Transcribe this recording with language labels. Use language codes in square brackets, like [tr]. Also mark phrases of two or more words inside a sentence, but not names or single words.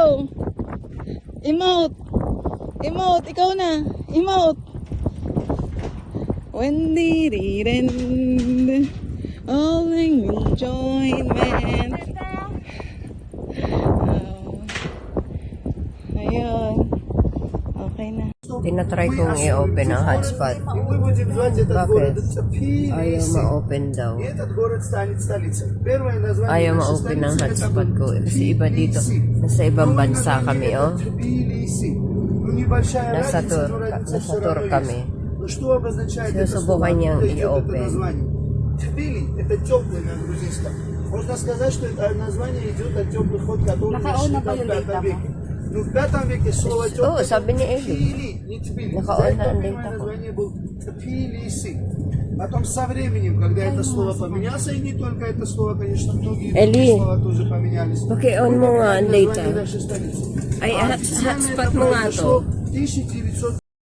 [tl] Emote! Emote, ikaw na! Emote! [en] When did it end? All in enjoyment. [tl] Oh. Ayun. Okay na. Tinatry kong i-open ang hotspot. Bakit? Ayaw ma-open daw. Ayaw ma-open ang hotspot ko. Kasi iba dito. Nasa ibang bansa kami, oh. Nasa tour kami. Sinusubukan niyang i-open. [ru] Тбили – это теплое на грузинском. Можно сказать, что это название идет от теплых вод, которые нашли в 5 веке. Ну, в 5 веке слово теплое [tl] sabi ni Eli. [ru] Тбили, не Тбили. [tl] Naka-on na ang [ru] Первое [tl] data ko. [ru] название был Тбилиси. Потом со временем, когда это слово поменялось, и не только это слово, конечно, многие Eli. другие слова тоже поменялись. [tl] Paki-on mo nga ang data. [ru] Название нашей столицы. [tl] Ay, hotspot mo nga to. 1900